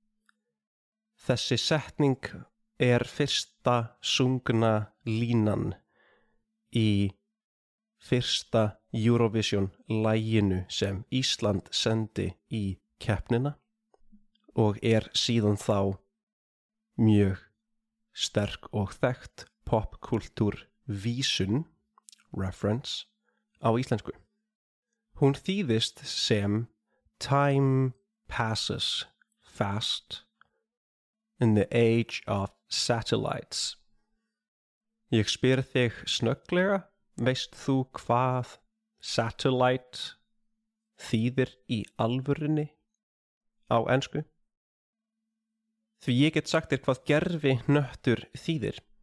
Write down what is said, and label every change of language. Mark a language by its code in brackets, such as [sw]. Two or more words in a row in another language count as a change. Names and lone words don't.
[is] Þessi setning fyrsta sungna línan í fyrsta Eurovision laginu sem Ísland sendi í keppnina og síðan þá mjög sterk og þekkt popkultúr vísun, reference, á íslensku. Hún þýðist sem [en] Time passes fast in the age of satellites. [is] Ég spyr þig snögglega, veist þú hvað satellite þýðir í alvörunni á ensku? Því ég get sagt þér hvað gervihnöttur þýðir.